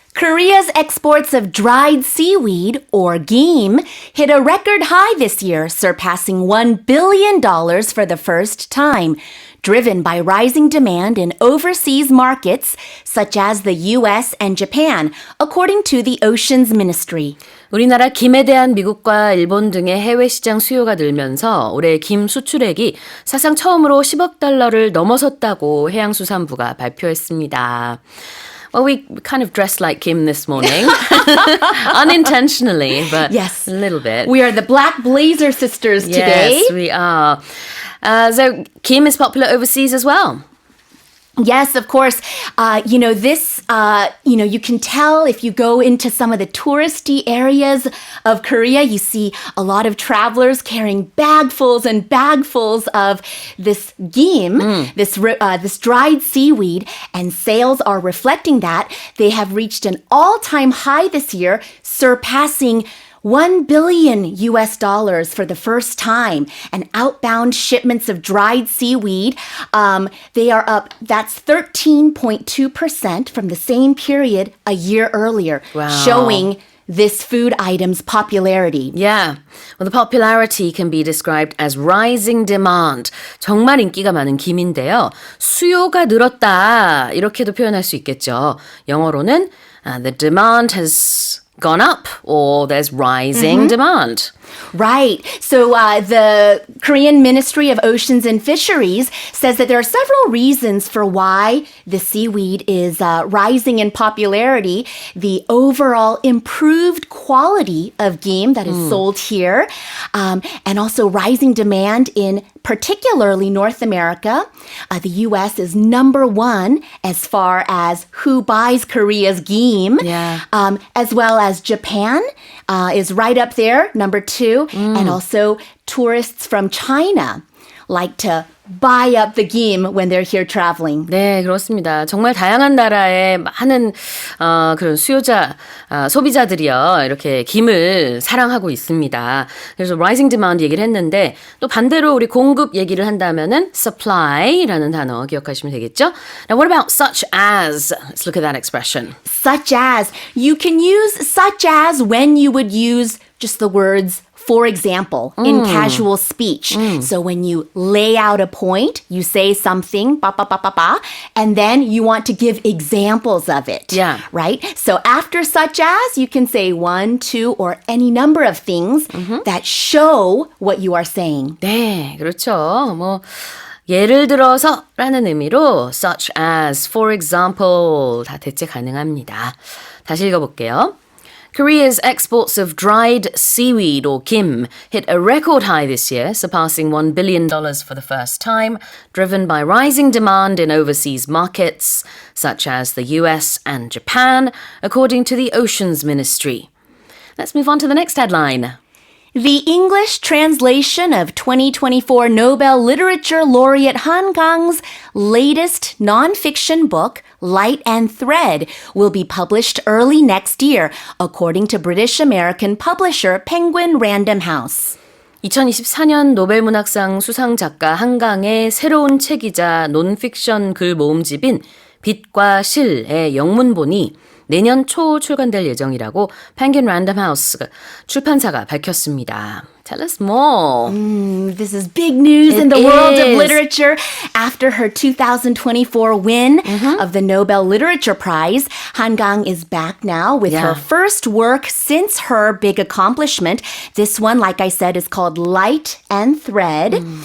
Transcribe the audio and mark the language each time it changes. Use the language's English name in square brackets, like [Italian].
[English] Korea's exports of dried seaweed, or gim, hit a record high this year, surpassing $1 billion for the first time, driven by rising demand in overseas markets such as the U.S. and Japan, according to the Oceans Ministry. [Korean] 우리나라 김에 대한 미국과 일본 등의 해외 시장 수요가 늘면서 올해 김 수출액이 사상 처음으로 10억 달러를 넘어섰다고 해양수산부가 발표했습니다. [English] Well, we kind of dressed like Kim this morning. Unintentionally, but yes. a little bit. We are the Black Blazer sisters today. Yes, we are. So Kim is popular overseas as well. Yes, of course. You can tell if you go into some of the touristy areas of Korea, you see a lot of travelers carrying bagfuls and bagfuls of this gim, this dried seaweed, and sales are reflecting that. They have reached an all-time high this year, surpassing $1 billion for the first time. And outbound shipments of dried seaweed, they are up, that's 13.2% from the same period a year earlier, showing this food item's popularity. Yeah. Well, the popularity can be described as rising demand. [Korean] 정말 인기가 많은 김인데요. 수요가 늘었다. 이렇게도 표현할 수 있겠죠. 영어로는 [English] the demand has gone up or there's rising demand. Right. So the Korean Ministry of Oceans and Fisheries says that there are several reasons for why the seaweed is rising in popularity. The overall improved quality of gim that is sold here, and also rising demand in particularly North America. The U.S. is number one as far as who buys Korea's gim, as well as Japan is right up there, number two, and also tourists from China like to buy up the gim when they're here traveling. [Korean] 네, 그렇습니다. 정말 다양한 나라의 많은 그런 소비자들이요. 이렇게 김을 사랑하고 있습니다. 그래서 rising demand 얘기를 했는데 또 반대로 우리 공급 얘기를 한다면은 supply라는 단어 기억하시면 되겠죠? [English] Now, what about such as? Let's look at that expression. Such as. You can use such as when you would use just the words for example, in casual speech. So when you lay out a point, you say something, and then you want to give examples of it. Yeah. Right? So after such as, you can say one, two, or any number of things that show what you are saying. [Korean] 네, 그렇죠. 뭐 예를 들어서라는 의미로 such as, for example 다 대체 가능합니다. 다시 읽어볼게요. [English] Korea's exports of dried seaweed, or gim, hit a record high this year, surpassing $1 billion for the first time, driven by rising demand in overseas markets, such as the US and Japan, according to the Oceans Ministry. Let's move on to the next headline. The English translation of 2024 Nobel Literature laureate Han Gang's latest nonfiction book, Light and Thread, will be published early next year, according to British-American publisher Penguin Random House. [Korean] 2024년 노벨문학상 수상 작가 한강의 새로운 책이자 논픽션 글 모음집인 빛과 실의 영문본이 내년 초 출간될 예정이라고 Penguin Random House 출판사가 밝혔습니다. [English] Tell us more. This is big news in the world of literature. After her 2024 win of the Nobel Literature Prize, Han Gang is back now with her first work since her big accomplishment. This one, like I said, is called Light and Thread.